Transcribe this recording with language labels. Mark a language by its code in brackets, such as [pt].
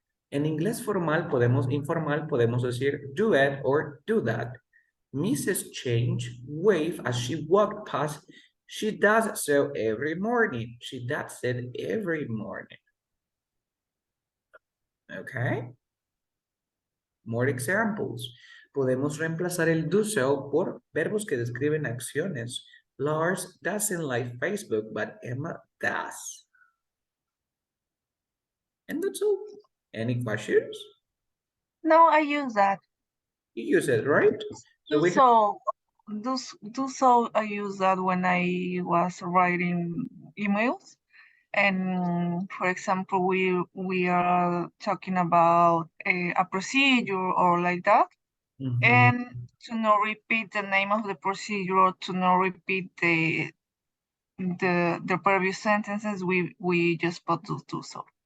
[es] En inglés informal podemos decir [en] do it or do that. Mrs. Change waved as she walked past. She does so every morning. She does it every morning. Okay. More examples. [es] Podemos reemplazar el do so por verbos que describen acciones. [en] Lars doesn't like Facebook, but Emma does. And that's all. Any questions? No, I use that. You use it, right? So we Do so. I use that when I was writing emails, and for example, we are talking about a procedure or like that, and to not repeat the name of the procedure or to not repeat the previous sentences, we just put do so.